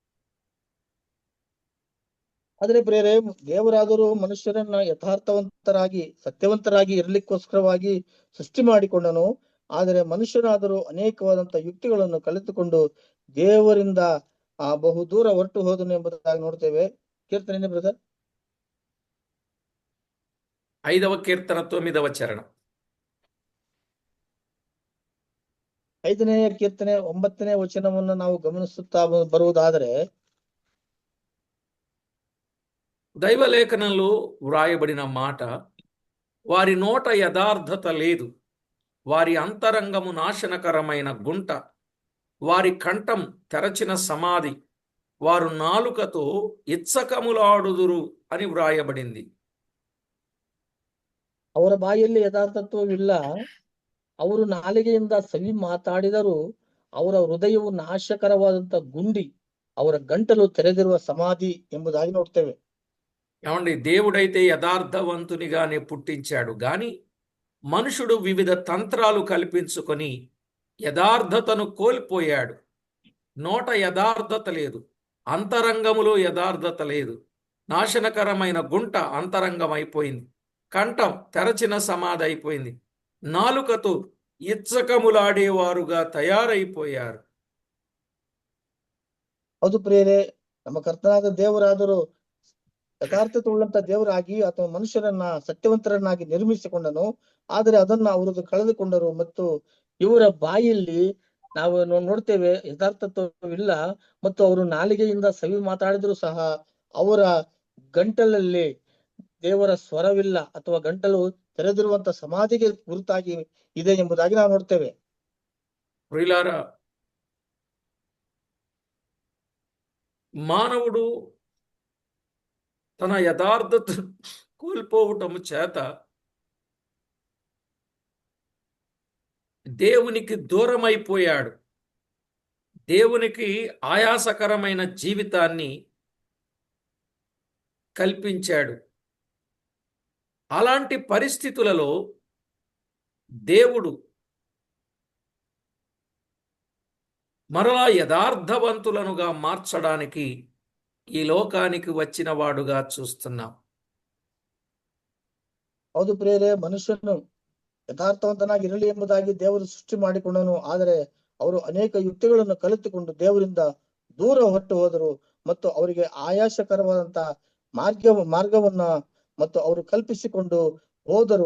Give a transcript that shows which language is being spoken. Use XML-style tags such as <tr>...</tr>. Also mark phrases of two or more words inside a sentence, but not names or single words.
<kn>ಆದರೆ ಪ್ರೇರೆ, ದೇವರಾದರೂ ಮನುಷ್ಯರನ್ನ ಯಥಾರ್ಥವಂತರಾಗಿ ಸತ್ಯವಂತರಾಗಿ ಇರಲಿಕ್ಕೋಸ್ಕರವಾಗಿ ಸೃಷ್ಟಿ ಮಾಡಿಕೊಂಡನು. ಆದರೆ ಮನುಷ್ಯರಾದರೂ ಅನೇಕವಾದಂತ ಯುಕ್ತಿಗಳನ್ನು ಕಲಿತುಕೊಂಡು ದೇವರಿಂದ ಬಹು ದೂರ ಹೊರಟು ಹೋದನು ಎಂಬುದಾಗಿ ನೋಡ್ತೇವೆ. ಕೀರ್ತನೆ ಬ್ರದರ್,</kn> <te>5వ కీర్తన 9వ చరణం.</te> <kn>5ನೇ ಕೀರ್ತನೆ 9ನೇ ವಚನವನ್ನು ನಾವು ಗಮನಿಸುತ್ತಾ ಬರುವುದಾದರೆ,</kn> <te>దైవలేఖనంలో వ్రాయబడిన మాట, వారి నోట యథార్థత లేదు, వారి అంతరంగము నాశనకరమైన గుంట, వారి కంఠం తెరచిన సమాధి, వారు నాలుకతో ఇచ్చకములాడుదురు అని వ్రాయబడింది.</te> <kn>ಅವರ ಬಾಯಲ್ಲಿ ಯಥಾರ್ಥತ್ವವಿಲ್ಲ, ಅವರು ನಾಲಿಗೆಯಿಂದ ಸವಿ ಮಾತಾಡಿದರೂ ಅವರ ಹೃದಯವು ನಾಶಕರವಾದಂತ ಗುಂಡಿ, ಅವರ ಗಂಟಲು ತೆರೆದಿರುವ ಸಮಾಧಿ ಎಂಬುದಾಗಿ ನೋಡ್ತೇವೆ.</kn> <te>ఏమండి, దేవుడైతే యథార్థవంతునిగానే పుట్టించాడు, గాని మనుషుడు వివిధ తంత్రాలు కల్పించుకొని యథార్థతను కోల్పోయాడు. నోట యథార్థత లేదు, అంతరంగములో యథార్థత లేదు, నాశనకరమైన గుంట అంతరంగం అయిపోయింది, కంఠం తెరచిన సమాధి అయిపోయింది, నాలుకతో ఇచ్చకములాడేవారుగా తయారైపోయారు.</te> <kn>ಹೌದು ಪ್ರಿಯರೇ, ನಮ್ಮ ಕರ್ತನಾದ ದೇವರಾದರೂ ಯಥಾರ್ಥತೆ ಉಳ್ಳಂತ ದೇವರಾಗಿ ಆತನ ಮನುಷ್ಯರನ್ನ ಸತ್ಯವಂತರನ್ನಾಗಿ ನಿರ್ಮಿಸಿಕೊಂಡನು. ಆದರೆ ಅದನ್ನ ಅವರು ಕಳೆದುಕೊಂಡರು. ಮತ್ತು ಇವರ ಬಾಯಲ್ಲಿ ನಾವು ನೋಡ್ತೇವೆ ಯಥಾರ್ಥತ್ವವಿಲ್ಲ, ಮತ್ತು ಅವರು ನಾಲಿಗೆಯಿಂದ ಸವಿ ಮಾತಾಡಿದ್ರು ಸಹ ಅವರ ಗಂಟಲಲ್ಲಿ ದೇವರ ಸ್ವರವಿಲ್ಲ, ಅಥವಾ ಗಂಟಲು ತೆರೆದಿರುವಂತ ಸಮಾಧಿಗೆ ಗುರುತಾಗಿ ಇದೆ ಎಂಬುದಾಗಿ ನಾವು ನೋಡ್ತೇವೆ.</kn> <te>ప్రియులారా, మానవుడు తన యథార్థత కోల్పోవటము చేత దేవునికి దూరమైపోయాడు. దేవునికి ఆయాసకరమైన జీవితాన్ని కల్పించాడు. అలాంటి పరిస్థితులలో దేవుడు మరలా యథార్థవంతులనుగా మార్చడానికి ఈ లోకానికి వచ్చిన వాడుగా చూస్తున్నాం.</te> <kn>ಹೌದು ಪ್ರಿಯರೇ, ಮನುಷ್ಯನು ಯಥಾರ್ಥವಂತನಾಗಿ ಇರಲಿ ಎಂಬುದಾಗಿ ದೇವರು ಸೃಷ್ಟಿ ಮಾಡಿಕೊಂಡನು. ಆದರೆ ಅವರು ಅನೇಕ ಯುಕ್ತಿಗಳನ್ನು ಕಲಿತುಕೊಂಡು ದೇವರಿಂದ ದೂರ ಹೊರಟು ಹೋದರು, ಮತ್ತು ಅವರಿಗೆ ಆಯಾಸಕರವಾದಂತ ಮಾರ್ಗವನ್ನ ಮತ್ತು ಅವರು ಕಲ್ಪಿಸಿಕೊಂಡು ಹೋದರು.</kn>